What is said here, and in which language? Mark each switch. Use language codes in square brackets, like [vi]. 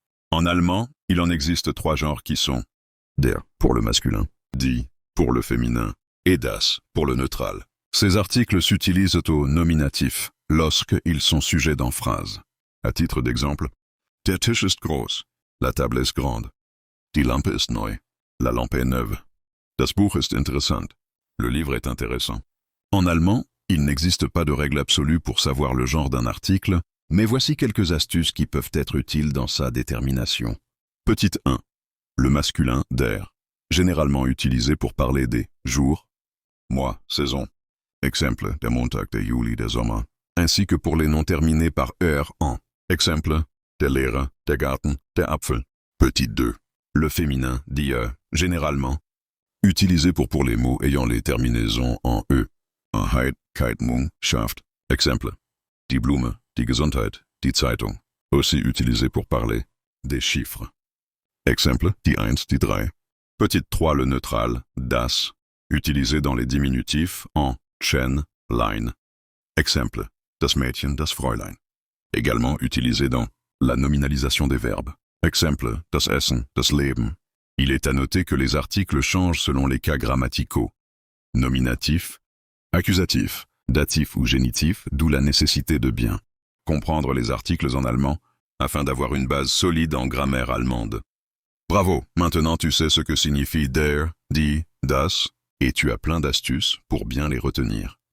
[fr] En allemand, il en existe 3 genres qui sont der pour le masculin, die pour le féminin et das pour le neutral. Ces articles s'utilisent au nominatif lorsqu'ils sont sujets dans phrase. À titre d'exemple, [de] der Tisch ist groß, [fr] la table est grande. [de] Die Lampe ist neu, [fr] la lampe est neuve. [de] Das Buch ist interessant, [fr] le livre est intéressant. En allemand, il n'existe pas de règle absolue pour savoir le genre d'un article, mais voici quelques astuces qui peuvent être utiles dans sa détermination. Petite 1. Le masculin der, généralement utilisé pour parler des jours, mois, saisons. Exemple, der Montag, der Juli, der Sommer. Ainsi que pour les noms terminés par er en. Exemple, der Lehrer, der Garten, der Apfel. Petite 2. Le féminin, die, généralement, utilisé pour les mots ayant les terminaisons en e. Einheit, Keitmung, Schaft. Exemple, die Blume, die Gesundheit, die Zeitung. Aussi utilisé pour parler des chiffres. Exemple, die 1, die 3. Petite 3, le neutral, das, utilisé dans les diminutifs en chen, lein. Exemple, das Mädchen, das Fräulein. Également utilisé dans la nominalisation des verbes. Exemple, das Essen, das Leben. Il est à noter que les articles changent selon les cas grammaticaux. Nominatif, accusatif, datif ou génitif, d'où la nécessité de bien comprendre les articles en allemand afin d'avoir une base solide en grammaire allemande. Bravo, maintenant tu sais ce que signifie der, die, das, et tu as plein d'astuces pour bien les retenir.